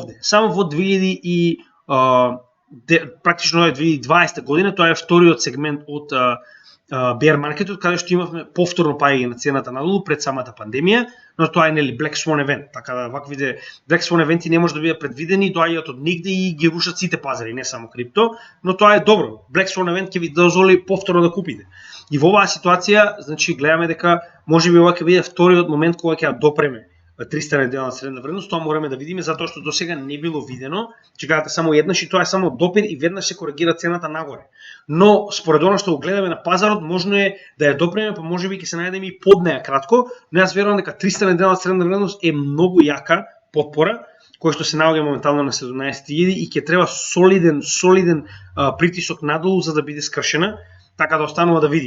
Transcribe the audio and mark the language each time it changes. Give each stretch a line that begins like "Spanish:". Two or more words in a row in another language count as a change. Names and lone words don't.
Macedonian: Значи овде, само во практично е 2020 година, тоа е вториот сегмент од bear маркетот, каде што имавме повторно паѓање на цената надолу пред самата пандемија, но тоа е нели
English: Black Swan event,
Macedonian: така да ваквите
English: Black Swan
Macedonian: евенти не може да бидат предвидени, доаѓаат од нигде и ги рушат сите пазари, не само крипто, но тоа е добро.
English: Black Swan event
Macedonian: ќе ви дозволи повторно да купите. И во оваа ситуација, значи гледаме дека можеби ова ќе биде вториот момент кога ќе допреме 300 неделна средна вредност, тоа мораме да видиме затоа што досега не било видено, че гледате само еднаш и тоа е само допир и веднаш се коригира цената нагоре. Но според она што го гледаме на пазарот, можно е да ја допреме, па можеби ќе се најдеме и под неа кратко, но јас верувам дека 300 неделна средна вредност е многу јака потпора, кој што се наоѓа моментално на 17.000 и ќе треба солиден притисок надолу за да биде скршена, така да останува да видиме.